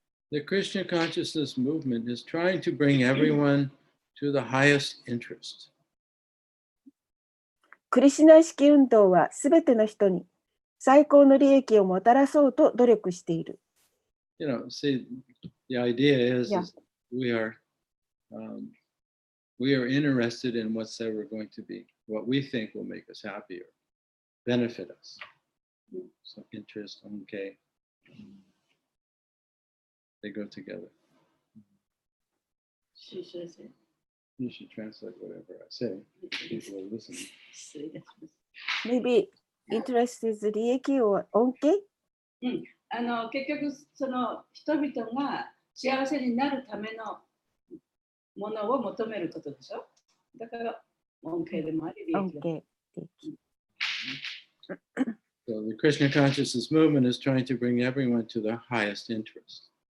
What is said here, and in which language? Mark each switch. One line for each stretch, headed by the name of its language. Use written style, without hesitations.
English: The Krishna consciousness movement is trying to bring everyone to the highest interest.
Japanese: クリシュナ意識運動はすべての人に最高の利益をもたらそうと努力している。
English: You know, see, the idea is we are interested in what's ever going to be, what we think will make us happy or benefit us. So interest, okay, they go together. You should translate whatever I say. People are listening. Maybe interest is 利益 or 恩恵？
Japanese: 結局その人々が幸せになるためのものを求めることでしょ。だから恩恵でもあり利益でもあり。
English: So the Krishna consciousness movement is trying to bring everyone to their highest interest.